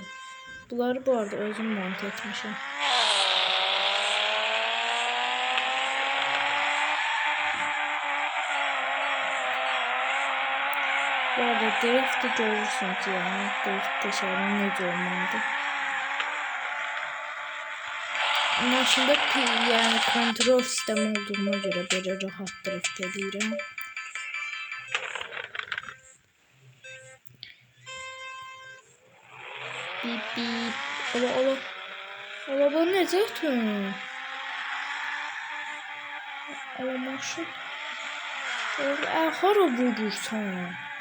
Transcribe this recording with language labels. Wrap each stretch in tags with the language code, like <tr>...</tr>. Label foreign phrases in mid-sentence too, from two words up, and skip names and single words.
<az>Bunları bu arada özüm monte etmişim. Bu arada drift'i görürsünüz yani. Drift teşebbüsü necə olmalıdır. Maşında yani kontrol sistemi olduğuna göre böyle rahat drift edirəm. Bip bip. Ola bu necə ötün? Ola maşın. Hara vurursan?</az>